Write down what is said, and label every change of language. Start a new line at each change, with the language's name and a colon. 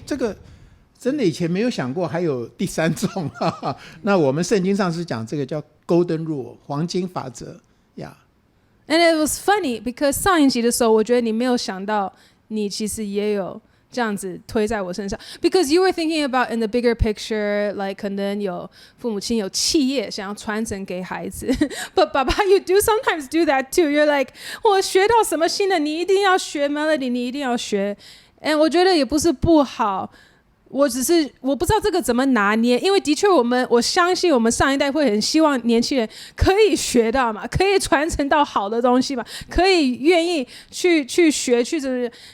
Chinese: 这个真的以前没有想过还有第三种那我们圣经上是讲这个叫 Golden Rule 黄金法则呀。
English: And it was funny because
Chinese: 上一集的时候，我觉得你没有想到，你其实也有这样子推在我身上。
English: Because you were thinking about in the bigger picture, like
Chinese: 可能有父母亲有企业想要传承给孩子。
English: But 爸爸 you do sometimes do that too. You're like
Chinese: 我学到什么新的，你一定要学 Melody， 你一定要学。我觉得也不是不好，我不知道这个怎么拿捏，因为的确我相信我们上一代会很希望年轻人可以学到嘛，可以传承到好的东西嘛，可以愿意去学去怎么。